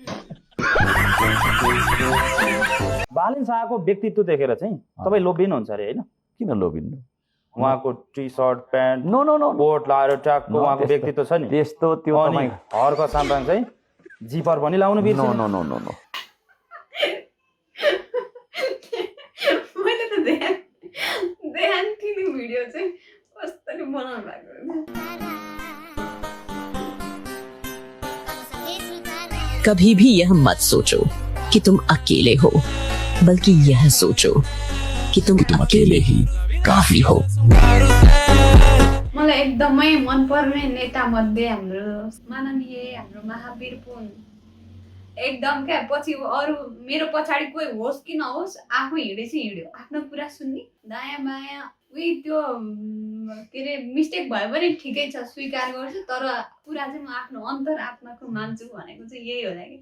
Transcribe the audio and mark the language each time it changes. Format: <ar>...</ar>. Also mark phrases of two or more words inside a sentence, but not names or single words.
<ne>बालेन्द्र शाहको व्यक्तित्व देखेर चाहिँ तपाईँ लोभिनुहुन्छ अरे होइन किन लोभिनु उहाँको टी सर्ट प्यान्ट</ne> <en>no no no</en> <ne>कोट लाएर ट्याकको उहाँको व्यक्तित्व छ नि त्यस्तो त्यो अनि हर्क साम्राङ चाहिँ जिपर पनि लाउनु बिर्छ</ne> <en>no no no no no</en> <ne>मैले त ध्यान दिनु भिडियो चाहिँ कस्तरी बनाउनु भएको</ne> <hi>कभी भी यह मत सोचो कि तुम अकेले हो बल्कि यह सोचो कि तुम अकेले ही काफी हो</hi> <ne>मलाई एकदमै मनपर्ने नेता मध्ये हाम्रो माननीय हाम्रो महावीर पुन एकदम क्या पछि अरू मेरो पछाडि कोही होस् कि नहोस् आफू हिँडेपछि हिँड्यो आफ्नो कुरा सुन्ने दायाँ बायाँ उही त्यो के अरे मिस्टेक भयो भने ठिकै छ स्वीकार गर्छु तर कुरा चाहिँ म आफ्नो अन्तरात्माको मान्छु भनेको चाहिँ यही होला कि</ne>